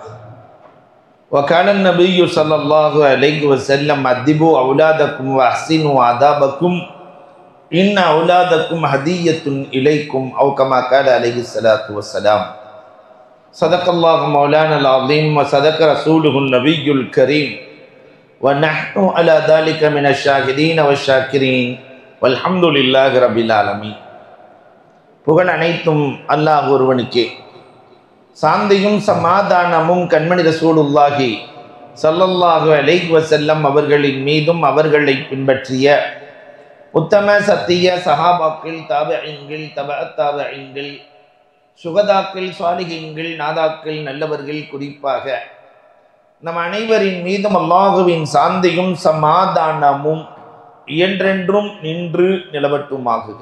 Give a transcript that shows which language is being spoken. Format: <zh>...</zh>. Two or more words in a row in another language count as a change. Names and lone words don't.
<ar>وكان النبي صلى الله عليه وسلم أدبوا أولادكم وأحسنوا آدابكم إن أولادكم هدية إليكم أو كما قال عليه الصلاة والسلام. صدق الله مولانا العظيم وصدق رسوله النبي الكريم ونحن على ذلك من الشاهدين والشاكرين والحمد لله رب العالمين.</ar> <ta>புகழ் அனைத்தும் அல்லாஹ் ஒருவனுக்கே. சாந்தியும் சமாதானமும் கண்மணி</ta> <ar>رسول الله صلى الله عليه وسلم</ar> <ta>அவர்களின் மீதும் அவர்களை பின்பற்றிய உத்தம சத்திய சஹாபாக்கள், தாபிஈன்கள்,</ta> <ar>تبع التابعين,</ar> <ta>சுகதாக்கள், சாலிஹீன்கள், நாதாக்கள், நல்லவர்கள், குறிப்பாக நம் அனைவரின் மீதும் அல்லாஹுவின் சாந்தியும் சமாதானமும் என்றென்றும் நின்று நிலவட்டுமாகுக.</ta>